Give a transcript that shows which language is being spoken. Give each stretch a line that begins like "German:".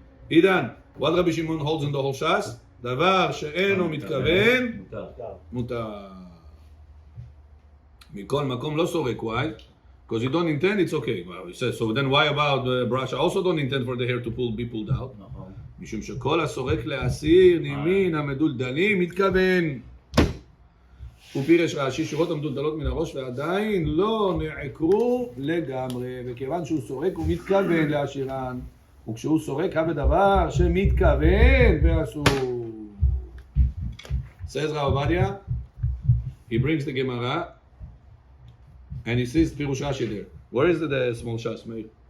English: Idan, what Rabbi Shimon holds in the whole Shas?
Hebrew: דבר שאינו מתכוון, מותר. מכל מקום לא סורק.
English: Why? Because you don't intend, it's okay. Well, he says, so then why about the brush? I also don't intend for the hair to be pulled out.
Hebrew: משום שכל הסורק לאסיר נימין המדולדלים מתכוון. הוא פירש רש"י שורות המדולדלות מן הראש ועדיין לא נעקרו לגמרי, וכיוון שהוא סורק הוא מתכוון להשאירן, וכשהוא סורק בדבר שמתכוון ואסור.
English: Says Rav Ovadia, he brings the Gemara and he says פירוש רש"י there. Where is the small shas, Meir?